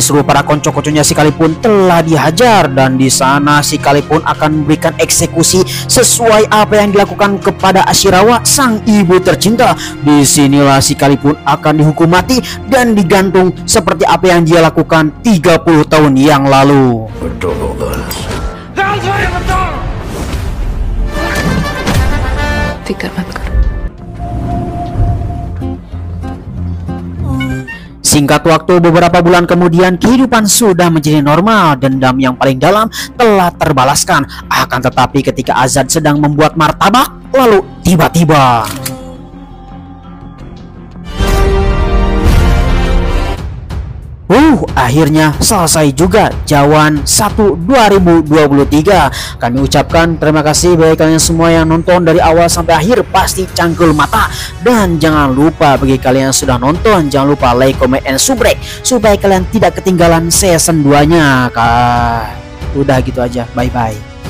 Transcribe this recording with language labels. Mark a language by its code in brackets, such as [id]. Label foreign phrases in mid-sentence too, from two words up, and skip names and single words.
[id] Seluruh para konco-konconya si Kali pun telah dihajar. Dan di sana si Kali pun akan memberikan eksekusi sesuai apa yang dilakukan kepada Ashirawa, sang ibu tercinta. Disinilah si Kali pun akan dihukum mati dan digantung seperti apa yang dia lakukan 30 tahun yang lalu. [hi] फिक्र मत करो। [id] Singkat waktu beberapa bulan kemudian, kehidupan sudah menjadi normal. Dendam yang paling dalam telah terbalaskan. Akan tetapi ketika Azad sedang membuat martabak, lalu tiba-tiba akhirnya selesai juga Jawan 1 2023. Kami ucapkan terima kasih bagi kalian semua yang nonton dari awal sampai akhir, pasti cangkul mata. Dan jangan lupa bagi kalian yang sudah nonton, jangan lupa [en] like, comment, and subscribe [id] supaya kalian tidak ketinggalan season 2-nya. Udah gitu aja, bye-bye.